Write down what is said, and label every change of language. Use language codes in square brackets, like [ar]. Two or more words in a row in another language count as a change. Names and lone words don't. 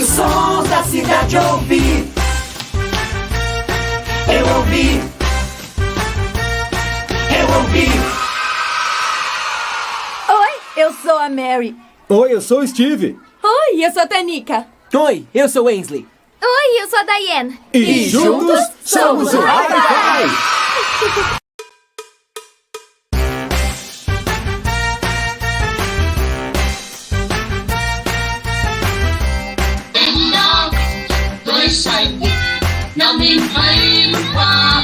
[pt] Sons da cidade ouvir. Eu ouvi. Eu ouvi. Oi, eu sou a Mary. Oi, eu sou o Steve. Oi, eu sou a Tanika. Oi, eu sou Ainsley. Oi, eu sou a Diane. E juntos somos o Hi-5. [vi] Đèn đỏ với xanh nào mình hãy bước qua.